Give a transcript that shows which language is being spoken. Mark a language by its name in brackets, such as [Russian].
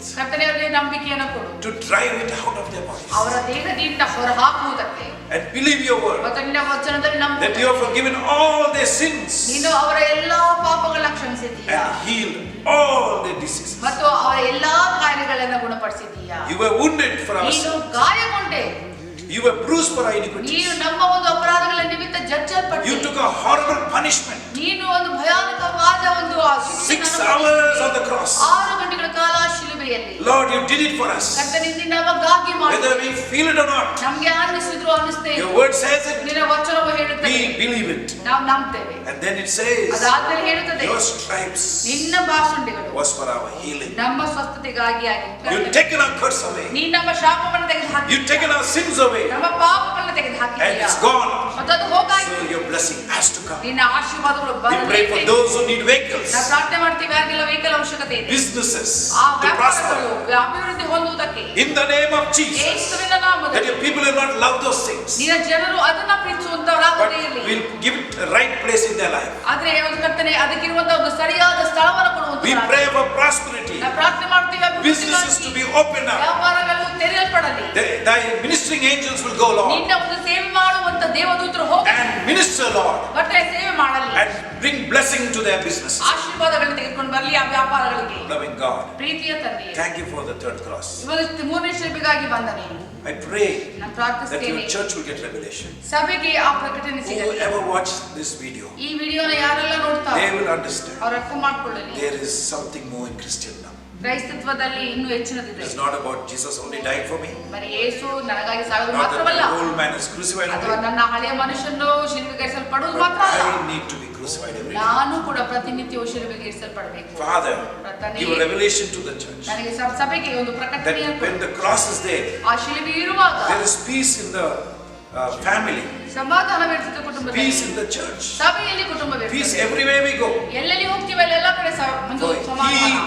[Kannada] ಕರ್ತನೆ, ಅವರಿಗೆ ನಂಬಿಕೆಯನ್ನು ಕೊಡು, [English] to drive it out of their bodies [Kannada] ಅವರ ದೇಹದಿಂದ ಹೊರ ಹಾಕುವುದಕ್ಕೆ. [English] and believe your word [Kannada] ಮತ್ತು ನಿನ್ನ ವಚನದಲ್ಲಿ [English] that you have forgiven all their sins [Kannada] ನೀನು ಅವರ ಎಲ್ಲಾ ಪಾಪಗಳನ್ನ ಕ್ಷಮಿಸಿದ್ದೀಯಾ [English] and healed all their diseases. [Kannada] ಮತ್ತು ಅವರ ಎಲ್ಲಾ ಕಾಯಿಲೆಗಳನ್ನ ಗುಣಪಡಿಸಿದ್ದೀಯಾ. [English] You were wounded for our [Kannada] ನೀನು [English] sins. [Kannada] ಗಾಯಗೊಂಡೆ, [English] You were bruised for our iniquities. [Kannada] ನೀನು ನಮ್ಮ ಒಂದು ಅಪರಾಧಗಳ ನಿಮಿತ್ತ ಜಜ್ಜಲ್ಪಟ್ಟೆ. [English] You took a horrible punishment. [Kannada] ನೀನು ಒಂದು ಭಯಾನಕವಾದ ಒಂದು [English] 6 hours on the cross. [Kannada] 6 ಗಂಟೆಗಳ ಕಾಲ ಶಿಲುಬೆಯಲ್ಲಿ. [English] Lord, you did it for us. [Kannada] ಕರ್ತನೆ, ನೀನು ನಮಗಾಗಿ [English] Whether [Kannada] ಮಾಡಿದೆ. [English] we feel it or not, [Kannada] ನಮಗೆ ಅನ್ನಿಸಿದ್ರು ಅನ್ನಿಸ್ತೇ [English] your word says it. [Kannada] ನಿನ್ನ ವಚನವು ಹೇಳುತ್ತದೆ, [English] We believe it. [Kannada] ನಾವು ನಂಬ್ತೇವೆ. [English] And then it says, [Kannada] ಅದಾದ್ಮೇಲೆ ಹೇಳುತ್ತದೆ, [English] your stripes [Kannada] ನಿನ್ನ ಭಾಷಣಗಳು [English] was for our healing. [Kannada] ನಮ್ಮ ಸ್ವಸ್ಥತೆಗಾಗಿ ಆಗಿದೆ. [English] You've taken our curse away. [Kannada] ನೀನು ನಮ್ಮ ಶಾಪವನ್ನು ತೆಗೆದು ಹಾಕಿ, [English] You've taken our sins away. [Kannada] ನಮ್ಮ ಪಾಪಗಳನ್ನು ತೆಗೆದು [English] And [Kannada] ಹಾಕಿದ್ದೀಯಾ. [English] it's gone. [Kannada] ಮತ್ತು ಅದು ಹೋಗಾಯ್ತು. [English] So your blessing has to come. [Kannada] ನಿನ್ನ ಆಶೀರ್ವಾದಗಳು [English] We pray for [Kannada] ಬರಬೇಕು. [English] those who need vehicles, [Kannada] ನಾವು ಪ್ರಾರ್ಥನೆ ಮಾಡ್ತೀವಿ, ಯಾರಿಗೆಲ್ಲ ವೆಹಿಕಲ್ ಅವಶ್ಯಕತೆ ಇದೆ, [English] businesses [Kannada] ಆ [English] to [Kannada] ವ್ಯಾಪಾರಗಳು [English] prosper. [Kannada] ಅಭಿವೃದ್ಧಿ ಹೊಂದುವುದಕ್ಕೆ [English] In the name of Jesus. [Kannada] ಯೇಸುವಿನ [English] That [Kannada] ನಾಮದಲ್ಲಿ [English] your people will not love those things, [Kannada] ನಿನ್ನ ಜನರು ಅದನ್ನ [English] but [Kannada] ಪ್ರೀತಿಸುವಂತವರಾಗದೇ ಇರಲಿ. [English] will give it a right place in their life. [Kannada] ಆದ್ರೆ ಯಾವುದು ಕರ್ತನೆ, ಅದಕ್ಕಿರುವಂತ ಒಂದು ಸರಿಯಾದ ಸ್ಥಳವನ್ನು [English] We [Kannada] ಕೊಡುವಂತ [English] pray for prosperity, [Kannada] ನಾವು ಪ್ರಾರ್ಥನೆ ಮಾಡ್ತೀವಿ, [English] businesses to be opened up. [Kannada] ವ್ಯಾಪಾರಗಳು ತೆರೆಯಲ್ಪಡಲಿ. [English] Thy ministering angels will go, Lord, [Kannada] ನಿನ್ನ ಒಂದು ಸೇವೆ ಮಾಡುವಂತ ದೇವದೂತರು ಹೋಗಿ [English] and minister, Lord, [Kannada] ಮತ್ತೆ ಸೇವೆ ಮಾಡಲಿ, [English] and bring blessing to their businesses. [Kannada] ಆಶೀರ್ವಾದಗಳನ್ನು ತೆಗೆದುಕೊಂಡು ಬರಲಿ ಆ ವ್ಯಾಪಾರಗಳಿಗೆ. [English] Loving God, [Kannada] ಪ್ರೀತಿಯ ತಂದೆಯೇ, [English] thank you for the third cross. [Kannada] ಇವತ್ತು 3ನೇ ಶಿಲ್ಪಿಗಾಗಿ ಬಂದ ನೀನು. [English] I pray [Kannada] ನಾನು [English] that [Kannada] ಪ್ರಾರ್ಥಿಸ್ತೇನೆ, [English] your church will get revelation. [Kannada] ಸಭೆಗೆ ಆ ಪ್ರಕಟಣೆ ಸಿಗಲಿ. [English] Whoever watch this video, [Kannada] ಈ ವಿಡಿಯೋನ ಯಾರೆಲ್ಲ ನೋಡ್ತಾರೆ [English] they will understand [Kannada] ಅವ್ರು ಅರ್ಥ ಮಾಡ್ಕೊಳ್ಳಲಿ, [English] there is something more in Christendom. [Kannada] ಕ್ರೈಸ್ತತ್ವದಲ್ಲಿ ಇನ್ನೂ ಹೆಚ್ಚಿನದಿದೆ. [English] It is not about Jesus only died for me, [Kannada] ಬರೀ ಯೇಸು ನನಗಾಗಿ ಸಾಯೋದು [English] not that [Kannada] ಮಾತ್ರವಲ್ಲ, [English] the old man is crucified [Kannada] ಅಥವಾ [English] only, [Kannada] ನನ್ನ ಹಳೆಯ ಮನುಷ್ಯನು ಶಿಲುಬೆಗೇರಿಸಲ್ಪಡುವುದು [English] but [Kannada] ಮಾತ್ರ ಅಲ್ಲ, [English] I need to be crucified every day. [Kannada] ನಾನು ಕೂಡ ಪ್ರತಿನಿತ್ಯವೂ ಶಿಲುಬೆಗೇರಿಸಲ್ಪಡಬೇಕು. [English] Father, [Kannada] ತಂದೆಯೇ, [English] give a revelation to the church [Kannada] ನನಗೆ ಸಭೆಗೆ ಒಂದು [English] that [Kannada] ಪ್ರಕಟಣೆಯನ್ನು [English] when the cross is there, [Kannada] ಆ ಶಿಲುಬೆ ಇರುವಾಗ [English] there is peace in the family, [Kannada] ಸಮಾಧಾನವಿರುತ್ತದೆ ಕುಟುಂಬದಲ್ಲಿ, [English] peace in the church, [Kannada] ಸಭೆಯಲ್ಲಿ [English] peace [Kannada] ಕುಟುಂಬವಿರುತ್ತದೆ. [English] everywhere we go. [Kannada] ಎಲ್ಲೆಲ್ಲಿ ಹೋಗ್ತೀವಿ ಅಲ್ಲೆಲ್ಲ ಕಡೆ ಒಂದು [English] For he [Kannada] ಸಮಾಧಾನ.